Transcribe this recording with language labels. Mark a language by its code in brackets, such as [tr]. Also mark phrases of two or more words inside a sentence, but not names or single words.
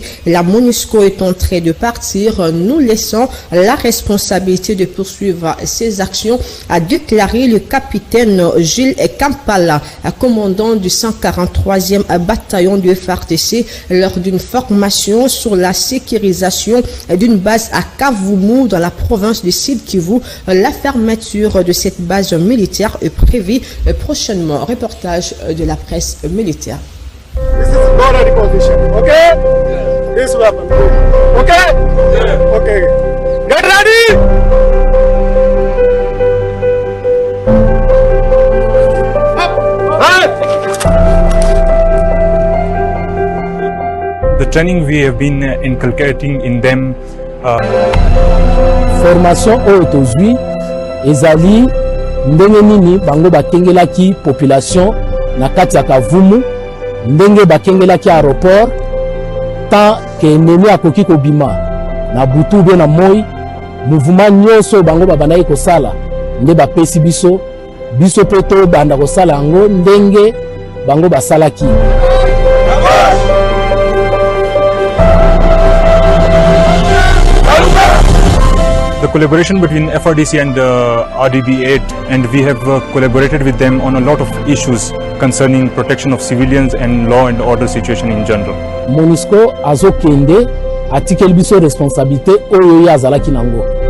[fr] La MONUSCO est en train de partir, nous laissant la responsabilité de poursuivre ses actions, a déclaré le capitaine Gilles Kampala, commandant du 143e bataillon du FARDC, lors d'une formation sur la sécurisation d'une base à Kavumu dans la province du Sud Kivu. La fermeture de cette base militaire est prévue prochainement. Reportage de la presse militaire. [en] This is not a position, okay? This weapon, okay? Okay. Get ready! The training we have been inculcating in them. [ln] Formation oyo tozwi ezali ndenge nini bango bakengelaki population na kati ya Kavumu, ndenge bakengelaki aéroport [fr] tant que ennemi [ln] akoki kobima na butu be na moi, mouvement nyonso bango babandaki kosala nde bapesi biso pe to banda kosala yango ndenge bango basalaki. [en] The collaboration between FRDC and RDB-8, and we have collaborated with them on a lot of issues concerning protection of civilians and law and order situation in general. [ln] MONUSCO azokende atikeli biso responsabilité oyo ya azalaki nango.